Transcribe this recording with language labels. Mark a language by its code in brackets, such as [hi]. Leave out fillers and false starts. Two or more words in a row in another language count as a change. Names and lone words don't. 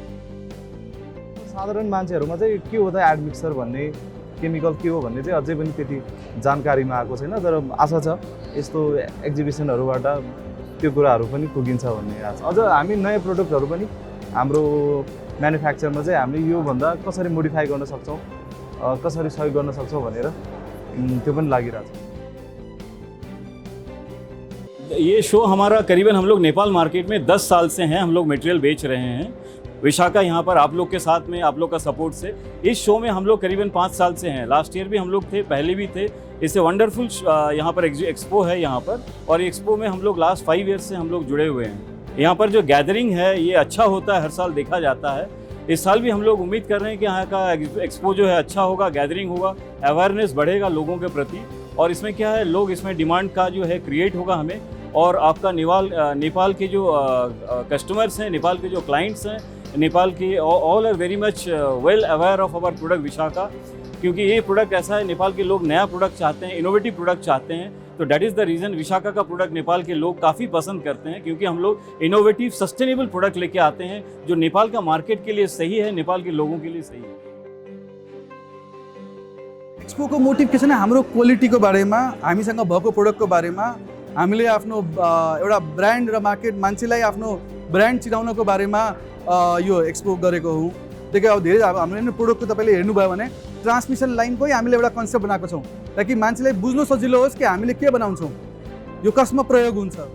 [ne] साधारण मान्छेहरूमा चाहिँ के हो त एडमिक्सर भन्ने केमिकल के हो भन्ने चाहिँ अझै पनि त्यति जानकारीमा आएको छैन। तर आशा छ यस्तो एक्जिबिसनहरूबाट त्यो कुराहरू पनि पुगिन्छ भन्ने आशा। अझ हामी नयाँ प्रोडक्टहरू पनि हाम्रो म्यानुफ्याक्चरमा चाहिँ हामीले योभन्दा कसरी मोडिफाई गर्न सक्छौँ, कसरी सहयोग गर्न सक्छौँ भनेर त्यो पनि लागिरहेछ। [hi] ये शो हमारा करीबन हम लोग नेपाल मार्केट में 10 साल से हैं। हम लोग मटेरियल बेच रहे हैं। विशाखा यहाँ पर आप लोग के साथ में, आप लोग का सपोर्ट से इस शो में हम लोग करीबन 5 साल से हैं। [en] last year [hi] भी हम लोग थे, पहले भी थे। इससे वंडरफुल यहाँ पर एक्सपो है यहाँ पर, और एक्सपो में हम लोग [en] last 5 years [hi] से हम लोग जुड़े हुए हैं। यहाँ पर जो गैदरिंग है ये अच्छा होता है, हर साल देखा जाता है। इस साल भी हम लोग उम्मीद कर रहे हैं कि यहाँ का एक्सपो जो है अच्छा होगा, गैदरिंग होगा, अवेयरनेस बढ़ेगा लोगों के प्रति, और इसमें क्या है, लोग इसमें डिमांड का जो है क्रिएट होगा हमें। और आपका नेपाल के जो कस्टमर्स हैं, नेपाल के जो क्लाइंट्स हैं, नेपाल के [en] all are very much well aware of our product [hi] विशाखा, क्योंकि ये प्रोडक्ट ऐसा है, नेपाल के लोग नया प्रोडक्ट चाहते हैं, [en] innovative product [hi] चाहते हैं। तो [en] that is the reason [hi] विशाखा का प्रोडक्ट नेपाल के लोग काफ़ी पसंद करते हैं, क्योंकि हम लोग [en] innovative sustainable product [hi] लेके आते हैं जो नेपाल का मार्केट के लिए सही है, नेपाल के लोगों के लिए सही है। [ne] एक्सपोको मोटिभ के छ भने हाम्रो क्वालिटीको बारेमा, हामीसँग भएको प्रोडक्टको बारेमा, हामीले आफ्नो एउटा ब्रान्ड र मार्केट मान्छेलाई आफ्नो ब्रान्ड चिनाउनको बारेमा यो एक्सपो गरेको हुँ। देखि अब धेरै हामीले प्रोडक्टको तपाईँले हेर्नुभयो भने ट्रान्समिसन लाइनकै हामीले एउटा कन्सेप्ट बनाएको छौँ, ताकि मान्छेलाई बुझ्नु सजिलो होस् कि हामीले के बनाउँछौँ, यो कसमा प्रयोग हुन्छ।